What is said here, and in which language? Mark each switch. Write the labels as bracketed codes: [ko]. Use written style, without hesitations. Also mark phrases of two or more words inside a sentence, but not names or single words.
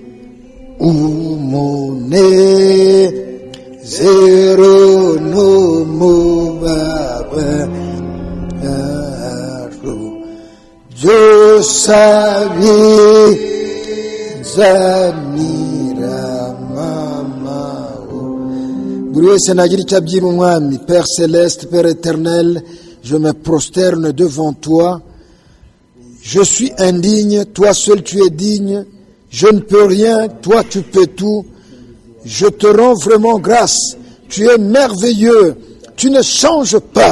[rw] umunezero n'umubabaro byose abizanira amahoro. Buri wese nagira icyo abwira umwami. [fr] Père céleste, Père éternel, je me prosterne devant toi. Je suis indigne, toi seul tu es digne. Je ne peux rien, toi tu peux tout. Je te rends vraiment grâce. Tu es merveilleux. Tu ne changes pas.